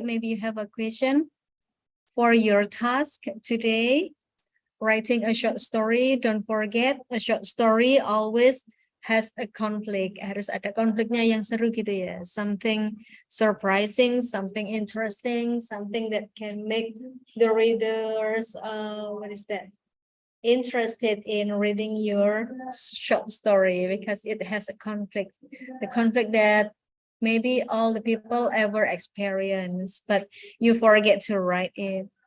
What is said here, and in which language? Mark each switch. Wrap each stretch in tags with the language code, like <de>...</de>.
<en>Maybe you have a question for your task today. Writing a short story. Don't forget, a short story always has a conflict.</en> <id>Harus ada konfliknya yang seru gitu ya.</id> <en>Something surprising, something interesting, something that can make the readers, what is that? Interested in reading your short story, because it has a conflict. The conflict that maybe all the people ever experience, but you forget to write it.</en>